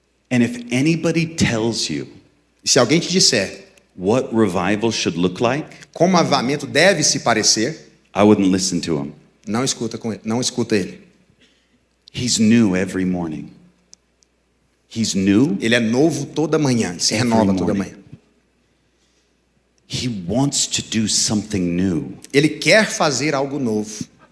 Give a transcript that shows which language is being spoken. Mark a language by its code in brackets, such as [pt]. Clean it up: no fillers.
[en] And if anybody tells you [pt] E se alguém te disser [en] what revival should look like, [pt] como avivamento deve se parecer, [en] I wouldn't listen to him. [pt] não escuta ele. [en] He's new every morning. He's new. [pt] Ele é novo toda manhã, ele se [en] Every [pt] renova toda [en] morning. [pt] manhã. [en] He wants to do something new. [pt] Ele quer fazer algo novo.